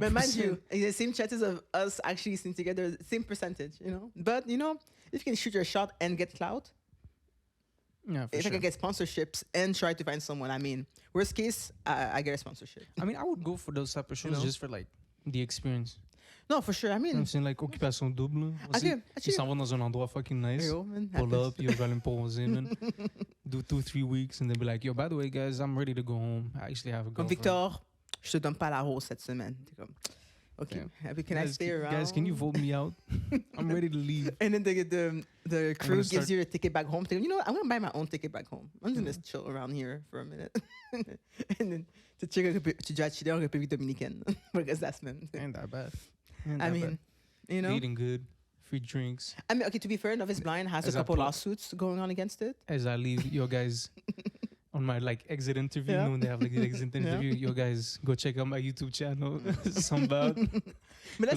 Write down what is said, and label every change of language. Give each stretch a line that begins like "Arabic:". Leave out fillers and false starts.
English: But mind you, the same chances of us actually staying together, same percentage. You know, but you know, if you can shoot your shot and get clout. Yeah, if I can get sponsorships and try to find someone, I mean, worst case, I get a sponsorship. I mean, I would go for those type of shows just for like the experience. No, for sure. I mean, I'm saying like Occupation Double.
French: Ils s'en vont dans un endroit
English: fucking nice. Pull up, yo,
French: je vais aller me poser, man.
English: Do 2-3 weeks and then be like, yo, by the way, guys, I'm ready to go home. I actually have a girlfriend.
French: Victor, je te donne pas la rose cette semaine.
English: Okay, can I stay around? Guys, can you vote me out? I'm ready to leave. And then the crew gives you a ticket back home. You know what? I'm going to buy my own ticket back home. I'm just going to chill around here for a minute. And then
French: tu dois chiller en République Dominicaine.
English: Because that's man. Ain't that bad. I mean, you know. Eating good, free drinks. I mean, okay, to be fair, Love Is Blind has a couple lawsuits going on against it. As I leave, yo guys, on my like exit interview. Yeah. You know, when they have like the exit Yeah. interview, you guys go check out my YouTube channel. Some Bout. But that's the